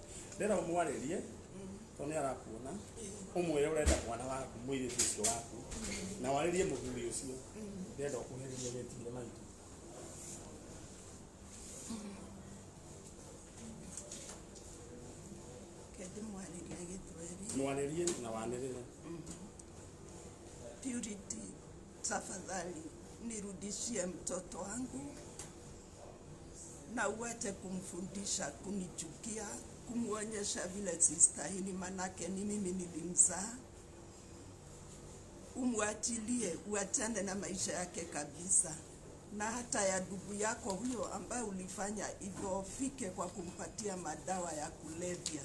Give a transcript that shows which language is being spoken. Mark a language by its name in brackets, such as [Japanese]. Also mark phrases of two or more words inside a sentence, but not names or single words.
[Kikuyu] Ndenda ũmwarĩrie tondũ nĩ arakuona. Ũmwĩre ũrenda mwana waku mũirĩtu ũcio waku na warĩrie mũthuri ũcio. Ndenda ũkũherithie wetire maitũ. Mwarĩrie na wanĩrĩre. [Swahili] Purity, tafadhali nirudishie mtoto wangu na uache kumfundisha kunichukia, kumuonyesha vile sistahili, manake ni mimi nilimzaa. Umwachilie, uachane na maisha yake kabisa, na hata ya ndugu yako huyo ambaye ulifanya hivyo fike kwa kumpatia madawa ya kulevya.